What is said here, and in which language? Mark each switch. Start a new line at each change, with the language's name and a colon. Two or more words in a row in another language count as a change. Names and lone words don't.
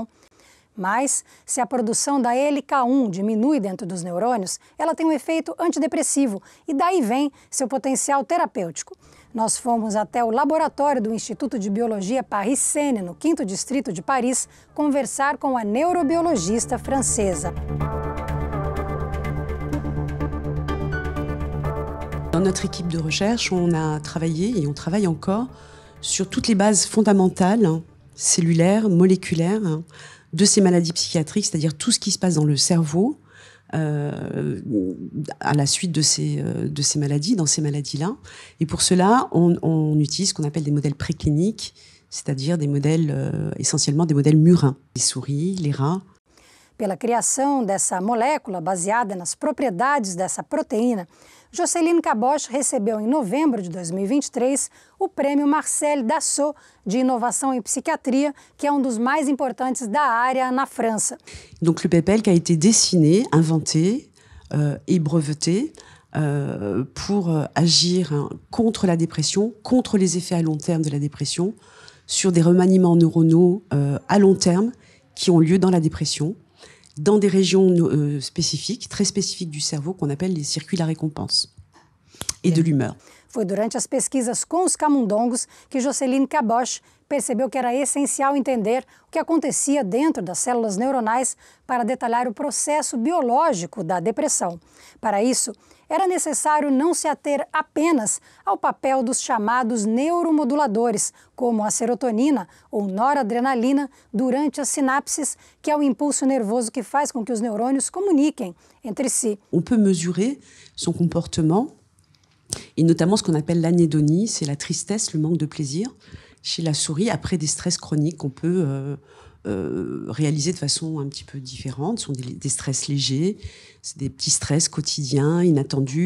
Portuguese: Mas, se a produção da ELK1 diminui dentro dos neurônios, ela tem um efeito antidepressivo e daí vem seu potencial terapêutico. Nós fomos até o laboratório do Instituto de Biologia Paris-Seine, no 5º Distrito de Paris, conversar com a neurobiologista francesa.
French: Dans notre équipe de recherche, on a travaillé et on travaille encore sur toutes les bases fondamentales, cellulaires, moléculaires, de ces maladies psychiatriques, c'est-à-dire tout ce qui se passe dans le cerveau à la suite de ces maladies, dans ces maladies-là. Et pour cela, on utilise ce qu'on appelle des modèles précliniques, c'est-à-dire des modèles, essentiellement des modèles murins, les souris, les rats.
Portuguese: Pela criação dessa molécula baseada nas propriedades dessa proteína, Jocelyne Caboche recebeu em novembro de 2023 o prêmio Marcel Dassault de inovação em psiquiatria, que é um dos mais importantes da área na França.
French: Donc le PEPELC a été dessiné, inventé et breveté pour agir contre la dépression, contre les effets à long terme de la dépression, sur des remaniements neuronaux à long terme qui ont lieu dans la dépression, dans des régions spécifiques, très spécifiques du cerveau, qu'on appelle les circuits de la récompense et de l'humeur.
Portuguese: Foi durante as pesquisas com os camundongos que Jocelyne Caboche percebeu que era essencial entender o que acontecia dentro das células neuronais para detalhar o processo biológico da depressão. Para isso, era necessário não se ater apenas ao papel dos chamados neuromoduladores, como a serotonina ou noradrenalina, durante as sinapses, que é o impulso nervoso que faz com que os neurônios comuniquem entre si.
French: On peut mesurer son comportement, et notamment ce qu'on appelle l'anédonie, c'est la tristesse, le manque de plaisir, chez la souris, après des stress chroniques qu'on peut réaliser de façon un petit peu différente. Ce sont des stress légers, c'est des petits stress quotidiens, inattendus.